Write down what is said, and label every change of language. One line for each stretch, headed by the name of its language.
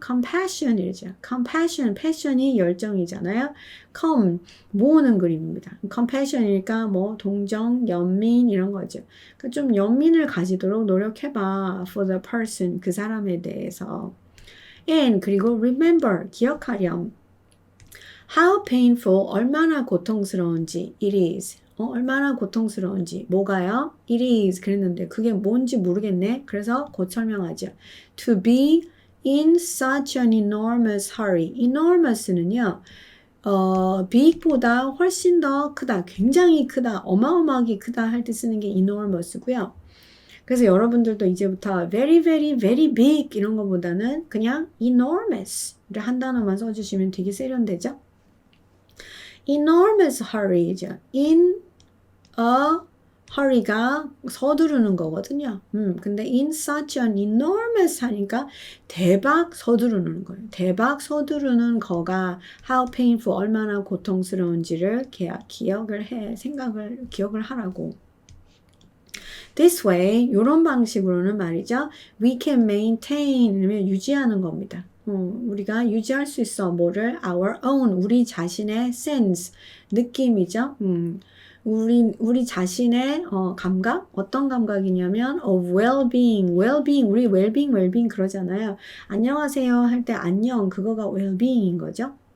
Korean: compassion이죠. compassion, passion이 열정이잖아요. come 모으는 그림입니다. compassion이니까 뭐 동정, 연민 이런 거죠. 그러니까 좀 연민을 가지도록 노력해봐.
English: for the person,
Korean: 그 사람에 대해서. And 그리고 remember 기억하렴.
English: How painful
Korean: 얼마나 고통스러운지
English: it is.
Korean: 얼마나 고통스러운지 뭐가요?
English: It is
Korean: 그랬는데 그게 뭔지 모르겠네. 그래서 곧 설명하죠.
English: To be in such an enormous hurry.
Korean: enormous는요. big보다 훨씬 더 크다. 굉장히 크다. 어마어마하게 크다 할 때 쓰는 게 enormous고요. 그래서 여러분들도 이제부터
English: very, very, very big
Korean: 이런 거보다는 그냥 enormous를 한 단어만 써주시면 되게 세련되죠? enormous hurry죠. in a hurry가 서두르는 거거든요. 근데 in such an enormous 하니까 대박 서두르는 거예요. 대박 서두르는 거가
English: how painful
Korean: 얼마나 고통스러운지를 기억을 하라고.
English: This way,
Korean: 이런 방식으로는 말이죠.
English: We can maintain,
Korean: 유지하는 겁니다. 우리가 유지할 수 있어. 뭐를?
English: Our own,
Korean: 우리 자신의 sense, 느낌이죠. 우리 자신의 감각? 어떤 감각이냐면
English: of well-being,
Korean: well-being, 우리 well-being 그러잖아요. 안녕하세요 할 때 안녕, 그거가 well-being인 거죠.